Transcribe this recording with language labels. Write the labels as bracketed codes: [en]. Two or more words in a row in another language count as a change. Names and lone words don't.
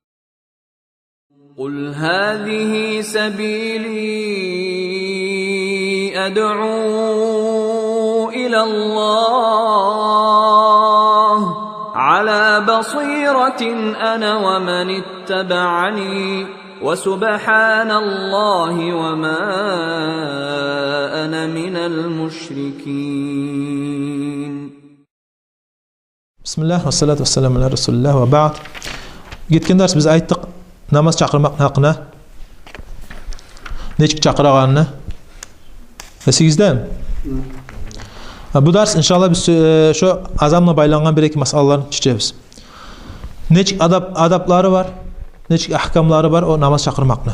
[ar] قل هذه سبيلي أدعو إلى الله على بصيرة أنا ومن اتبعني وسبحان الله وما أنا من المشركين. بسم الله والصلاة والسلام على رسول الله وبعد. [kum] Geçen ders biz ayttık namaz çakırmak hakkında. Neçik çakırağanını? 8'de mi? Bu ders inşallah biz şu azamla baylanğan bir iki masalalarını çiçeğiz. Neçik adapları var, neçik ahkamları var o namaz çakırmakla.